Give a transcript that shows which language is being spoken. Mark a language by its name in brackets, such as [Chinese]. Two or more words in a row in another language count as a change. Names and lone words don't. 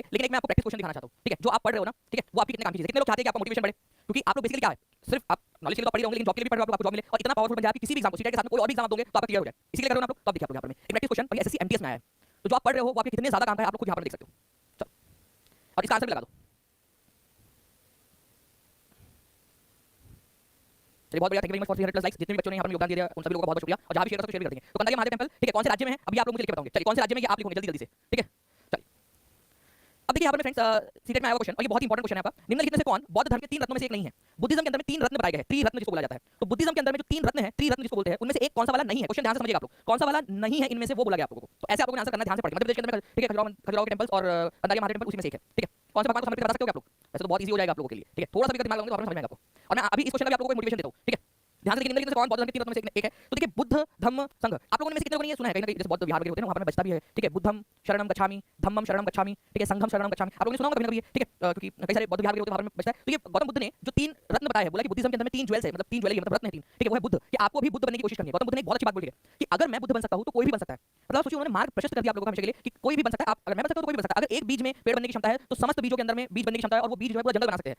[Hindi] लेकिन एक मैं आपको [English] practice question [Hindi] दिखाना चाहता हूँ, ठीक है, जो आप पढ़ रहे हो ना, ठीक है, वो आपकी कितने काम की चीज है। कितने लोग चाहते हैं कि आपका मोटिवेशन बढ़े, क्योंकि आप लोग बेसिकली क्या है, सिर्फ आप नॉलेज के लिए तो पढ़ रहे होंगे, लेकिन जॉब के लिए भी पढ़ रहे हो, आपको जॉब मिले और इतना पावरफुल बन जाए कि किसी भी एग्जाम को सीटेट के साथ में कोई और भी एग्जाम आप दोगे तो आपका क्लियर हो जाए, इसी लिए कर रहे हो ना आप लोग। तो आप देखिए आप लोग यहाँ पर एक [English] practice question [Hindi] और एसएससी एमटीएस में आया है, तो जो आप पढ़ रहे हो वो आपके कितने ज्यादा काम है आप लोग खुद यहाँ पर देख सकते हो। चलो, और इसका आंसर भी लगा दो। चलिए बहुत बढ़िया, [English] thank you very much for 300+ likes. [Hindi] जितने भी बच्चों ने यहाँ पर योगदान दिया उन सभी लोगों का बहुत बहुत शुक्रिया, और जहाँ भी शेयर करते हो शेयर भी कर देंगे। तो कंदारिया महादेव टेंपल, ठीक है, कौन से राज्य में है अभी आप लोग मुझे लिख के बताओगे। चलिए कौन से राज्य में, ये आप लिखोगे जल्दी जल्दी से, ठीक है। चलिए अब देखिए यहाँ पर फ्रेंड्स सीटेट में आया हुआ क्वेश्चन, और ये बहुत [English] important question [Hindi] है आपका। निम्नलिखित में से कौन बौद्ध धर्म के 3 रत्नों में से एक नहीं है। बुद्धिज्म के अंदर में 3 रत्न बताए गए हैं, त्रिरत्न जिसको बोला जाता है। तो बुद्धिज्म के अंदर में जो 3 रत्न है, त्रिरत्न जिसको बोलते हैं, उनमें से एक कौन सा वाला नहीं है। क्वेश्चन ध्यान से समझिएगा आप लोग, कौन सा वाला नहीं है इनमें से, वो बोला गया आप लोगों को। तो ऐसे आप लोगों ने आंसर करना ध्यान से पढ़िए। मध्य प्रदेश के अंदर में, ठीक है, खजुराहो के टेंपल्स और कंदारिया महादेव टेंपल उसी में से एक है, ठीक है। कौन से भगवान को समर्पित बता सकते हो आप लोग, वैसे तो बहुत इजी हो जाएगा आप लोगों के लिए, ठीक है। थोड़ा सा भी दिमाग लगाओगे तो आपको समझ में आएगा आपको। और मैं अभी इस क्वेश्चन में आप लोगों को मोटिवेशन देता हूँ, ठीक है। ध्यान से देखिए, निम्नलिखित में से कौन बौद्ध धर्म के 3 रत्नों में से एक है। तो देखिए बुद्ध धम्म संघ, आप लोगों ने में से कितने लोगों ने ये सुना है, कहीं ना कहीं जैसे बौद्ध विहार वगैरह होते हैं ना, वहां पर बचता भी है, ठीक है। [Pali] बुद्धम शरणम गच्छामि, धम्मम शरणम गच्छामि, [Hindi] ठीक है, [Pali] संघम शरणम गच्छामि, [Hindi] आप लोगों ने सुना होगा कभी ना कभी, ठीक है, क्योंकि कई सारे बौद्ध विहार वगैरह होते हैं वहां पर बचता है। तो ये गौतम बुद्ध ने जो 3 रत्न बताए हैं, बोला कि बुद्धिज्म के अंदर में 3 ज्वेल्स है, मतलब 3 ज्वेलरी मतलब रत्न है 3, ठीक है, वो है बुद्ध, कि आपको भी बुद्ध बनने की कोशिश करनी है। गौतम बुद्ध ने एक बहुत अच्छी बात बोली है कि अगर मैं बुद्ध बन सकता हूं तो कोई भी बन सकता है। मतलब सोचिए उन्होंने मार्ग प्रशस्त कर दिया आप लोगों को हमेशा के लिए कि कोई भी बन सकता है। आप अगर मैं बन सकता हूं तो कोई भी बन सकता है। अगर एक बीज में पेड़ बनने की क्षमता है तो समस्त बीजों के अंदर में बीज बनने की क्षमता है, और वो बीज जो है पूरा जंगल बना सकते हैं।